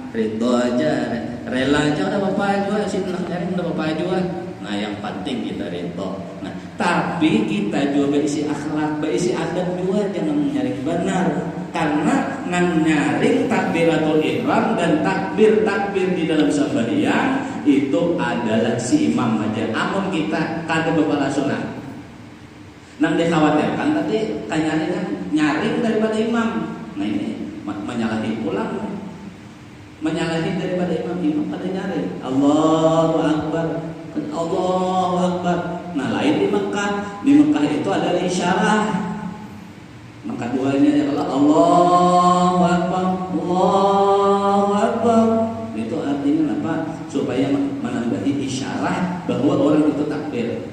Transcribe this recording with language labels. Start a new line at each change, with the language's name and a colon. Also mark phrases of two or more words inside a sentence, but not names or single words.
Indonesian: Ridho aja, rela aja, udah bapak juga, sini nyaring udah bapak juga. Nah, yang penting kita ridho. Nah, tapi kita juga berisi akhlak, berisi adab juga, jangan nyaring benar.
Banjar: Karena nang nyaring
Arabic: تكبيرة الإحرام
Banjar: dan takbir di dalam sembahyang itu adalah si imam aja. Amun kita kada bepala sunat. Nang dikhawatirkan tadi nyaring daripada imam. Nah ini menyalahi pulang. Menyalahi daripada imam pada nyaring.
Arabic: الله أكبر. الله أكبر.
Banjar: Nah lain di Mekah.
Indonesian: Di Mekah itu ada isyarat. Maka duanya adalah
Arabic: الله أكبر، الله أكبر.
Indonesian: Itu artinya apa? Supaya menambahi isyarat bahwa orang itu takbir.